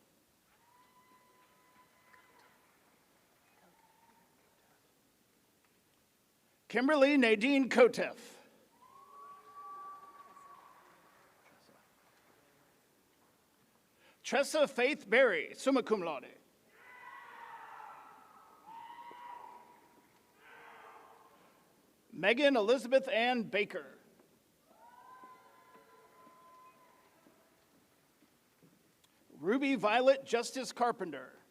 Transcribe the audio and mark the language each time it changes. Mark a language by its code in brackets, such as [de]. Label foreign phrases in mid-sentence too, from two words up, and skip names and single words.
[en] Kimberly Nadine Kotef. Tressa Faith Berry, [la] summa cum laude. [en] Megan Elizabeth Ann Baker. Ruby Violet Justice Carpenter.